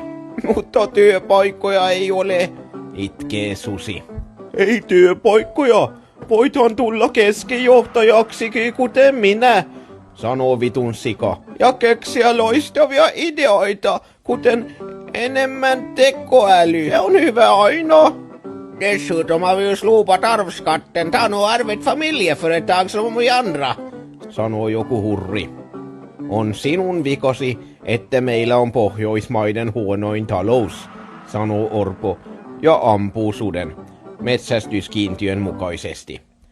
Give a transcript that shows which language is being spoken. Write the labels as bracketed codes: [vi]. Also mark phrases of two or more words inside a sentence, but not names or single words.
[fi] Mutta työpaikkoja ei ole, itkee susi. Ei työpaikkoja, voithan tulla keskijohtajaksikin kuten minä, sanoo vitun sika. Ja keksiä loistavia ideoita, kuten enemmän tekoäly. Se on hyvä aina. [sv] Dessutom har vi ju slopat arvsskatten, ta nu arvet familjeföretag som vi andra, [fi] sanoo joku hurri. On sinun vikosi, että meillä on Pohjoismaiden huonoin talous, sanoo Orpo ja ampuu suden metsästyskiintiön mukaisesti.